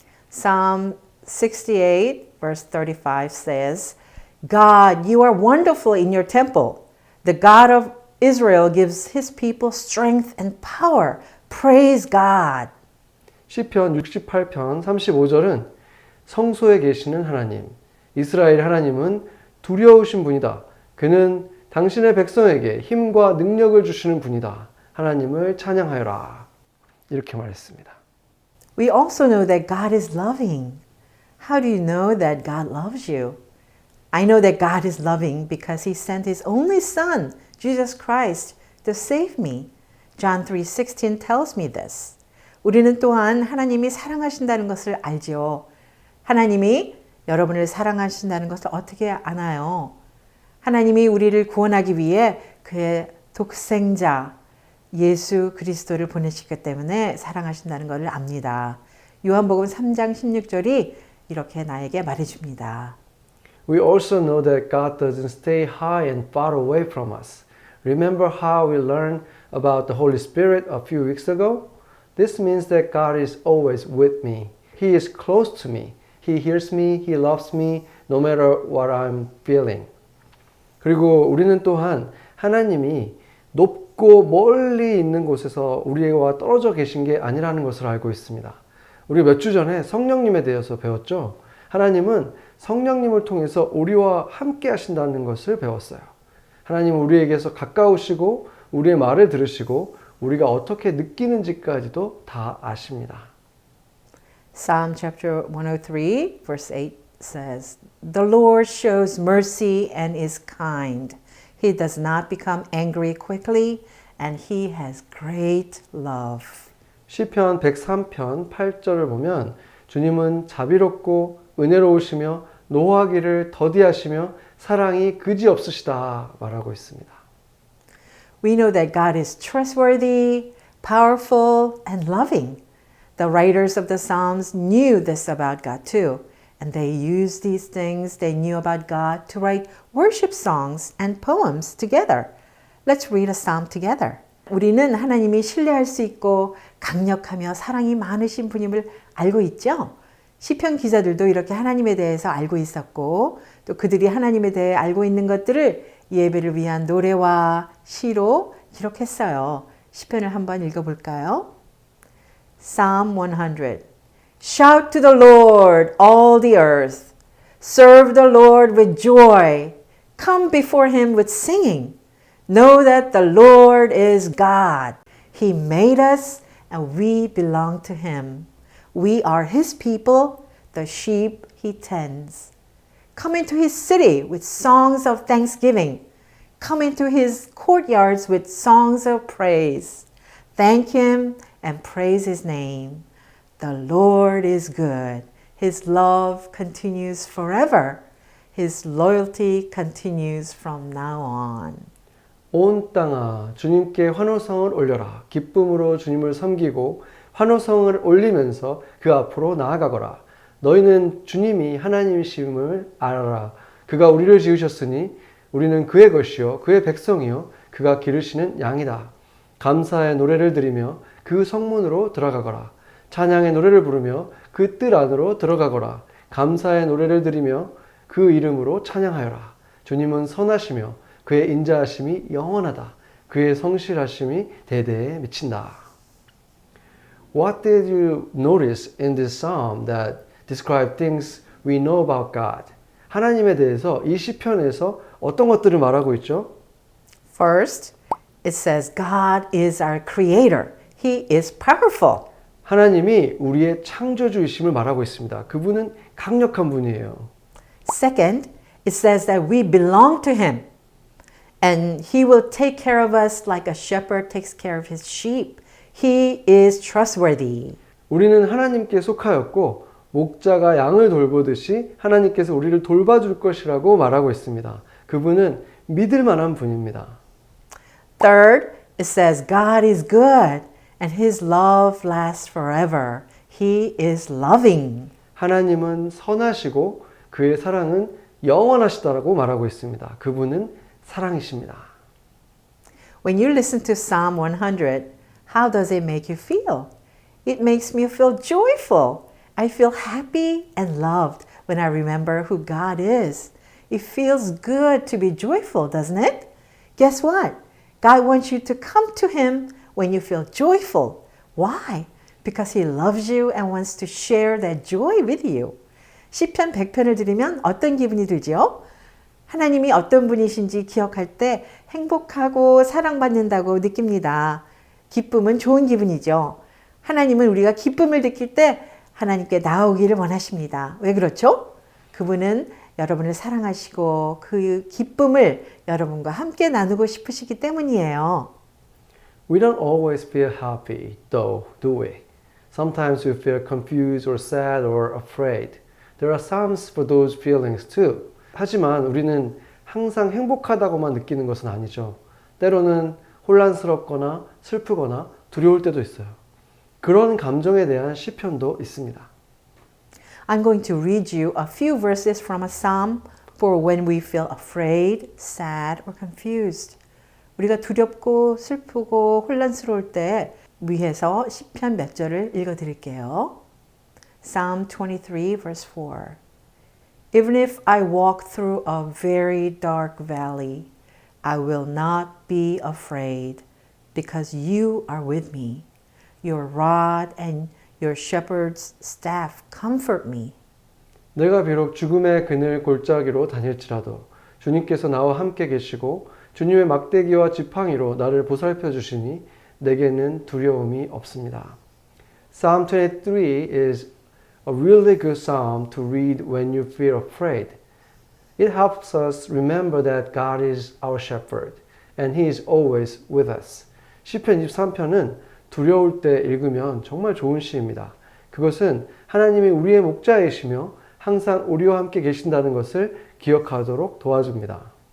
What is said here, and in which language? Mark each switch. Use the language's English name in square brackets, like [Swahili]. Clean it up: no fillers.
[English] Psalm 68 verse 35 says, God, you are wonderful in your temple. The God of Israel gives his people strength and power. Praise God. [Korean] 시편 68편 35절은 성소에 계시는 하나님, 이스라엘 하나님은 두려우신 분이다. 그는 당신의 백성에게 힘과 능력을 주시는 분이다. 하나님을 찬양하여라. 이렇게 말했습니다. [English] We also know that God is loving. How do you know that God loves you? I know that God is loving because He sent His only Son, Jesus Christ, to save me. John 3:16 tells me this. [Korean] 우리는 또한 하나님이 사랑하신다는 것을 알죠. 하나님이 여러분을 사랑하신다는 것을 어떻게 아나요? 하나님이 우리를 구원하기 위해 그의 독생자 예수 그리스도를 보내셨기 때문에 사랑하신다는 것을 압니다. 요한복음 3장 16절이 이렇게 나에게 말해줍니다. [English] We also know that God doesn't stay high and far away from us. Remember how we learned about the Holy Spirit a few weeks ago? This means that God is always with me. He is close to me. He hears me. He loves me no matter what I'm feeling. [Korean] 그리고 우리는 또한 하나님이 높고 멀리 있는 곳에서 우리와 떨어져 계신 게 아니라는 것을 알고 있습니다. 우리 몇 주 전에 성령님에 대해서 배웠죠. 하나님은 성령님을 통해서 우리와 함께 하신다는 것을 배웠어요. 하나님은 우리에게서 가까우시고 우리의 말을 들으시고 우리가 어떻게 느끼는지까지도 다 아십니다. [English] Psalm chapter 103 verse 8 says, The Lord shows mercy and is kind. He does not become angry quickly and He has great love. [Korean] 시편 103편 8절을 보면 주님은 자비롭고 은혜로우시며 노하기를 더디하시며 사랑이 그지없으시다 말하고 있습니다. [English] We know that God is trustworthy, powerful, and loving. The writers of the Psalms knew this about God too, and they used these things they knew about God to write worship songs and poems together. Let's read a psalm together. [Korean] 우리는 하나님이 신뢰할 수 있고 강력하며 사랑이 많으신 분임을 알고 있죠? 시편 기자들도 이렇게 하나님에 대해서 알고 있었고 또 그들이 하나님에 대해 알고 있는 것들을 예배를 위한 노래와 시로 기록했어요. 시편을 한번 읽어볼까요? [English] Psalm 100. Shout to the Lord, all the earth. Serve the Lord with joy. Come before Him with singing. Know that the Lord is God. He made us and we belong to Him. We are His people, the sheep He tends. Come into His city with songs of thanksgiving. Come into His courtyards with songs of praise. Thank Him and praise His name. The Lord is good. His love continues forever. His loyalty continues from now on. [Korean] 온 땅아 주님께 환호성을 올려라. 기쁨으로 주님을 섬기고 환호성을 올리면서 그 앞으로 나아가거라. 너희는 주님이 하나님이심을 알아라. 그가 우리를 지으셨으니 우리는 그의 것이요 그의 백성이요 그가 기르시는 양이다. 감사의 노래를 드리며 그 성문으로 들어가거라. 찬양의 노래를 부르며 그 뜰 안으로 들어가거라. 감사의 노래를 드리며 그 이름으로 찬양하여라. 주님은 선하시며 그의 인자하심이 영원하다. 그의 성실하심이 대대에 미친다. [English] What did you notice in this psalm that describe things we know about God? [Korean] 하나님에 대해서 이 시편에서 어떤 것들을 말하고 있죠? [English] First, it says God is our creator. He is powerful. [Korean] 하나님이 우리의 창조주이심을 말하고 있습니다. 그분은 강력한 분이에요. [English] Second, it says that we belong to Him. And He will take care of us like a shepherd takes care of his sheep. He is trustworthy. [Korean] 우리는 하나님께 속하였고 목자가 양을 돌보듯이 하나님께서 우리를 돌봐줄 것이라고 말하고 있습니다. 그분은 믿을 만한 분입니다. [English] Third, it says God is good and His love lasts forever. He is loving. [Korean] 하나님은 선하시고 그의 사랑은 영원하시다라고 말하고 있습니다. 그분은 사랑이십니다. [English] When you listen to Psalm 100, how does it make you feel? It makes me feel joyful. I feel happy and loved when I remember who God is. It feels good to be joyful, doesn't it? Guess what? God wants you to come to Him when you feel joyful. Why? Because He loves you and wants to share that joy with you. [Korean] 시편 100편을 들으면 어떤 기분이 들죠? 하나님이 어떤 분이신지 기억할 때 행복하고 사랑받는다고 느낍니다. 기쁨은 좋은 기분이죠. 하나님은 우리가 기쁨을 느낄 때 하나님께 나오기를 원하십니다. 왜 그렇죠? 그분은 여러분을 사랑하시고 그 기쁨을 여러분과 함께 나누고 싶으시기 때문이에요. [English] We don't always feel happy, though, do we? Sometimes we feel confused or sad or afraid. There are psalms for those feelings too. [Korean] 하지만 우리는 항상 행복하다고만 느끼는 것은 아니죠. 때로는 혼란스럽거나 슬프거나 두려울 때도 있어요. 그런 감정에 대한 시편도 있습니다. [English] I'm going to read you a few verses from a psalm for when we feel afraid, sad, or confused. [Korean] 우리가 두렵고 슬프고 혼란스러울 때 위에서 시편 몇 절을 읽어드릴게요. [English] Psalm 23 verse 4. Even if I walk through a very dark valley, I will not be afraid because you are with me. Your rod and your shepherd's staff comfort me. [Korean] 내가 비록 죽음의 그늘 골짜기로 다닐지라도 주님께서 나와 함께 계시고 주님의 막대기와 지팡이로 나를 보살펴 주시니 내게는 두려움이 없습니다. [English] Psalm 23 is a really good psalm to read when you feel afraid. It helps us remember that God is our shepherd and He is always with us. [Korean] 시편 23편은 두려울 때 읽으면 정말 좋은 시입니다. 그것은 하나님이 우리의 목자이시며 항상 우리와 함께 계신다는 것을 기억하도록 도와줍니다.